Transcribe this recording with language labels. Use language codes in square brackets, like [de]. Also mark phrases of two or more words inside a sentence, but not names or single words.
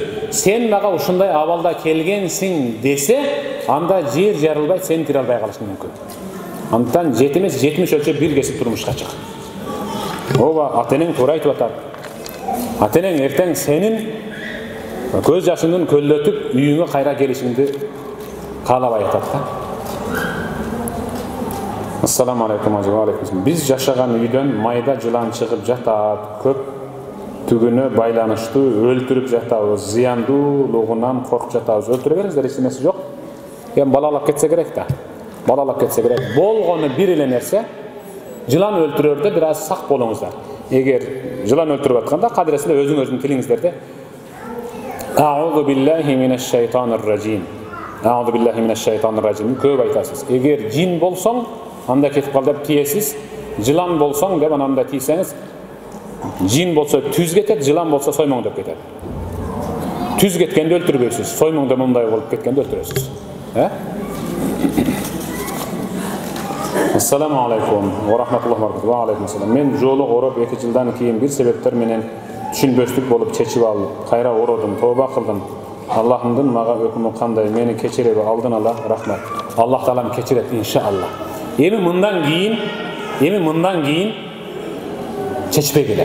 [ky] Сен мага ушундай абалда келгенсиң десе, анда жер жарылбай, сен кире албай калышың мүмкүн. Андыктан 7 эмес 70 өлчөп биргесип турмушка чык. Ооба, ата-энең туура айтып атат. Ата-энең эртең сенин көз жашыңдын көлдөтүп үйүңө кайра келишиңди каалабай атат да. [ar] السلام عليكم وعليكم. [ky] Биз жашаган үйдөн майда жылан чыгып жатат. Көп түгүнө байланыштуу өлтүрүп жатабыз. Зыяндуулугунан коркуп жатабыз. Өлтүрө бериңиздер, эч нерсе жок. Эми балалап кетсе керек да. Балалап кетсе керек. Болгону бир эле нерсе. Жылан өлтүрөрдө бир аз сак болуңуздар. Эгер жылан өлтүрүп атканда кадыресинде өзүңөрдүн тилиңиздерде [ar] أعوذ بالله من الشيطان الرجيم. أعوذ بالله من الشيطان الرجيم [ky] көп айтасыз. Эгер жин болсоң, анда кетип кал деп тиесиз. Жылан болсоң деп ананда тийсеңиз, жин болсо түз кетет, жылан болсо соймоң деп кетет. Түз кеткенде өлтүрбөйсүз, соймоңда мындай болуп кеткенде өлтүрөсүз. [ar] السلام عليكم ورحمة الله وبركاته. وعليكم السلام. [ky] Мен жолук ороп 2 жылдан кийин бир себептер менен түшүнбөстүк болуп чечип алып, кайра ородум, тооба кылдым. Аллахымдын мага өкүмү кандай? Мени кечиреби? Алдын ала рахмат. Аллах таалам кечирет иншалла. Эми мындан кийин чечпей келе.